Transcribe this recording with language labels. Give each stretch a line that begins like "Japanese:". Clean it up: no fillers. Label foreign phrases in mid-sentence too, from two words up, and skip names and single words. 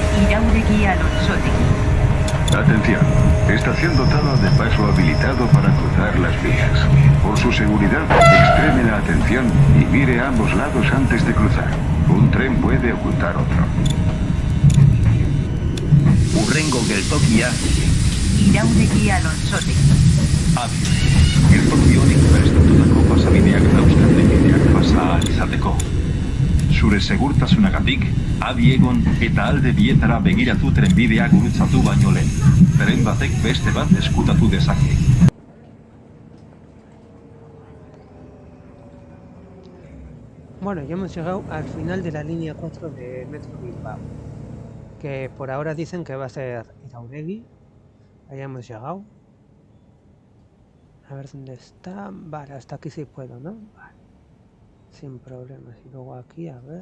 Spanish: Irauregi Alonsotegi. Atención, estación dotada de paso habilitado para cruzar las vías. Por su seguridad, extreme la atención y mire a ambos lados antes de cruzar. Un tren puede ocultar otro.
Basque: Urrengo geltokia, Irauregi Alonsotegi. Adi, geltoki honek prestututako pasabideak dauzkan bideak pasa ahal izateko. Zure segurtasunagatik, adi egon eta alde bietara begiratu trenbidea gurutzatu baino lehen. Tren batek beste bat eskutatu dezake.
Spanish: Bueno, ya hemos llegado al final de la línea 4 de Metro Bilbao. Que por ahora dicen que va a ser Irauregi. Ahí hemos llegado. A ver dónde está. Vale, hasta aquí sí puedo, ¿no? Vale. Sin problemas. Y luego aquí, a ver.